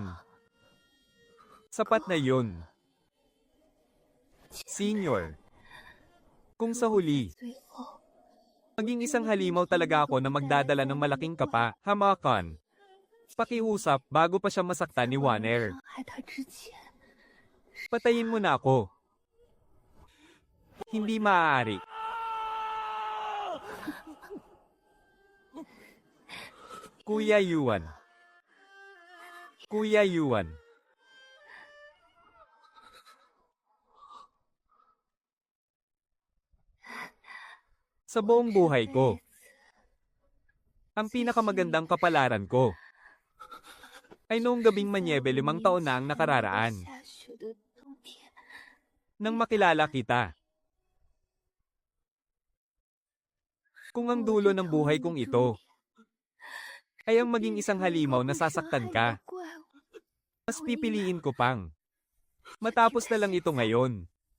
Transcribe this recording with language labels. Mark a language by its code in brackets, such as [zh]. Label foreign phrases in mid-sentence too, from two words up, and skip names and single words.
[tl] Sapat na yun. Senior. Kung sa huli, [zh] 最后 [tl] maging isang halimaw talaga ako na magdadala ng malaking kapa, hamakan. Pakiusap bago pa siya masaktan ni Warner. [zh] 伤害他之前， [tl] Patayin mo na ako. Hindi maaari. Kuya Yuan. Kuya Yuan. Sa buong buhay ko, ang pinakamagandang kapalaran ko ay noong gabing manyebe 5 taon na ang nakararaan [zh] 下雪的冬天， [tl] nang makilala kita. Kung ang dulo ng buhay kong ito ay ang maging isang halimaw na sasaktan ka, [zh] 怪物 [tl] mas pipiliin ko pang matapos na lang ito ngayon.